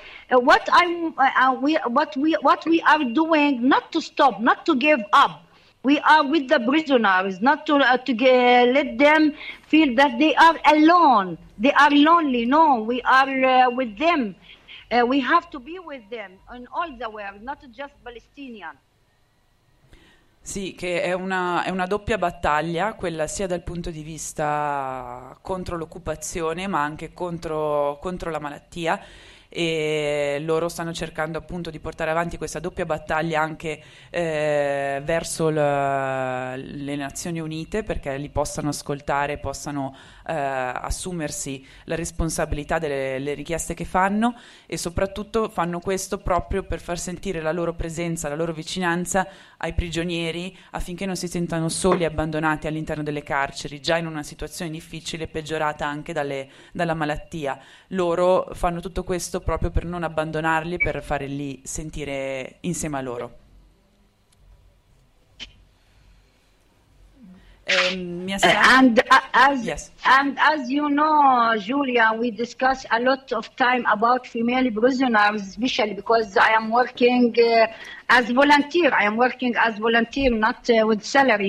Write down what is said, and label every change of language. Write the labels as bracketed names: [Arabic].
[English] But what we are doing, not to stop, not to give up. We are with the prisoners, not to let them feel that they are alone. They are lonely. No, we are with them. We have to be with them in all the world, not just Palestinian. [Italian] Sì, che è una doppia battaglia, quella sia dal punto di vista contro l'occupazione, ma anche contro la malattia, e loro stanno cercando appunto di portare avanti questa doppia battaglia anche verso le Nazioni Unite, perché li possano ascoltare, possano assumersi la responsabilità delle richieste che fanno, e soprattutto fanno questo proprio per far sentire la loro presenza, la loro vicinanza ai prigionieri, affinché non si sentano soli e abbandonati all'interno delle carceri, già in una situazione difficile, peggiorata anche dalla malattia. Loro fanno tutto questo proprio per non abbandonarli, per farli sentire insieme a loro. [English] And as you know, Julia, we discuss a lot of time about female prisoners, especially because I am working as volunteer. I am working as volunteer, not with salary.